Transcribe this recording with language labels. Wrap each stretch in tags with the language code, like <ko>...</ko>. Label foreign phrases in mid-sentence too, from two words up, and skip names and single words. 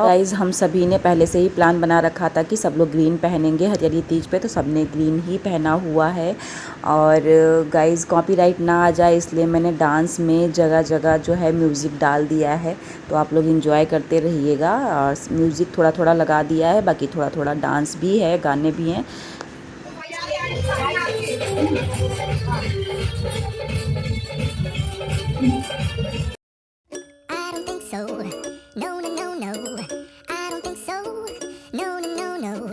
<hi>गाइज़ हम सभी ने पहले से ही प्लान बना रखा था कि सब लोग ग्रीन पहनेंगे हरियाली तीज पे, तो सब ने ग्रीन ही पहना हुआ है। और गाइज़ कॉपीराइट ना आ जाए इसलिए मैंने डांस में जगह जगह जो है म्यूज़िक डाल दिया है, तो आप लोग इंजॉय करते रहिएगा। और म्यूज़िक थोड़ा थोड़ा लगा दिया है, बाकी थोड़ा थोड़ा डांस भी है, गाने भी हैं।</hi> <en>I don't think so. No, no, no, no. I don't think so. No, no, no, no.</en>